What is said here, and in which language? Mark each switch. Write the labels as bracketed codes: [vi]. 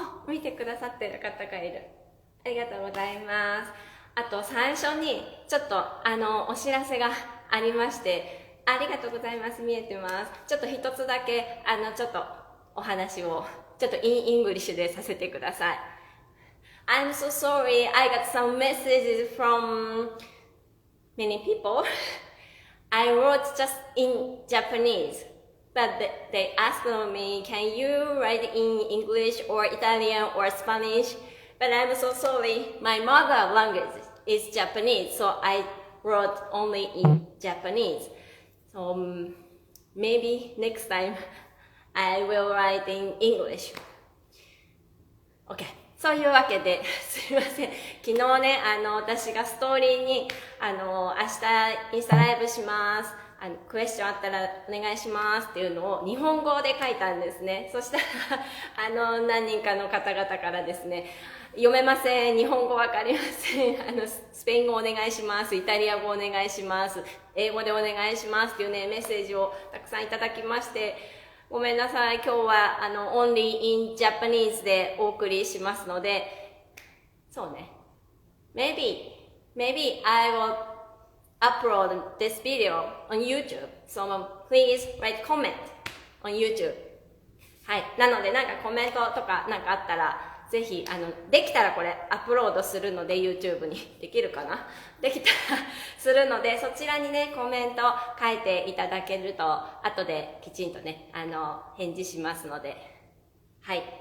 [ja] 見てくださってる方がいる。ありがとうございます。あと最初にちょっとお知らせがありまして、ありがとうございます。見えてます。ちょっと一つだけちょっとお話をちょっとイングリッシュでさせてください。 [en] I'm so sorry. I got some messages from many people. I wrote just in Japanese, but they asked me, can you write in English or Italian or Spanish? But I'm so sorry. My mother language is Japanese, so I wrote only in Japanese. So maybe next time I will write in English. OK。 [ja] そういうわけで、すいません。昨日ね、私がストーリーに、明日インスタライブします。クエスチョンあったらお願いしますっていうのを日本語で書いたんですね。そしたら、何人かの方々からですね、読めません。日本語わかりません。スペイン語お願いします。イタリア語お願いします。英語でお願いしますっていうね、メッセージをたくさんいただきまして、ごめんなさい。今日は only in Japanese でお送りしますので、そうね。 [en] Maybe I will upload this video on YouTube. So please write comment on YouTube. はい。 [ja] なのでなんかコメントとかなんかあったら、ぜひ、できたらこれアップロードするので YouTube にできるかなできたらするので、そちらにね、コメント書いていただけると、後できちんとね、返事しますので。はい。